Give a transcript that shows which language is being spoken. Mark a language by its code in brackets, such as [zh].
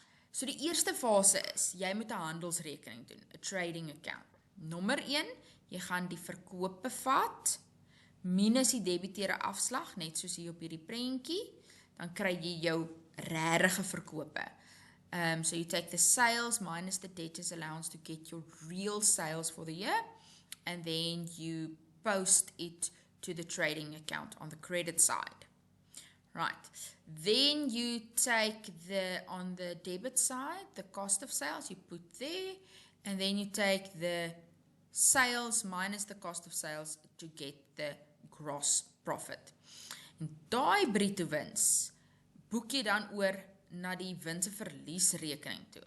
[af] So die eerste fase is, jy moet 'n handelsrekening doen, 'n [en] trading account. [af] Nommer 1, jy gaan die verkope vat, minus die debiteure afslag, net soos hier op hierdie prentjie, dan kry jy jou regte verkope. [en] So you take the sales minus the debtors allowance to get your real sales for the year, and then you post it to the trading account on the credit side. Right. Then you take on the debit side, the cost of sales, you put there, and then you take the sales minus the cost of sales to get the gross profit. [af] En daai bruto wins boek jy dan oor na die wins- en verliesrekening toe.